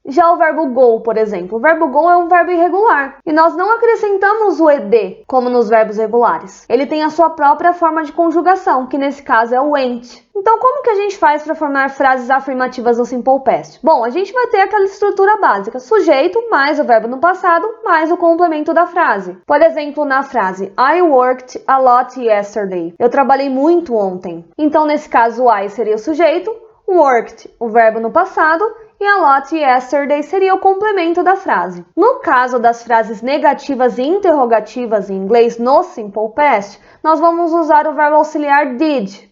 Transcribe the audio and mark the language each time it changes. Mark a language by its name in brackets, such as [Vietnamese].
[Portuguese] Já o verbo go, por exemplo, o verbo go é um verbo irregular e nós não acrescentamos o ed, como nos verbos regulares. Ele tem a sua própria forma de conjugação, que nesse caso é o went. Então, como que a gente faz para formar frases afirmativas no Simple Past? Bom, a gente vai ter aquela estrutura básica, sujeito mais o verbo no passado mais o complemento da frase. [English] Por exemplo, na frase I worked a lot yesterday. [Portuguese] Eu trabalhei muito ontem. Então, nesse caso, I seria o sujeito, worked, o verbo no passado, e a lot yesterday seria o complemento da frase. No caso das frases negativas e interrogativas em inglês no Simple Past, nós vamos usar o verbo auxiliar did.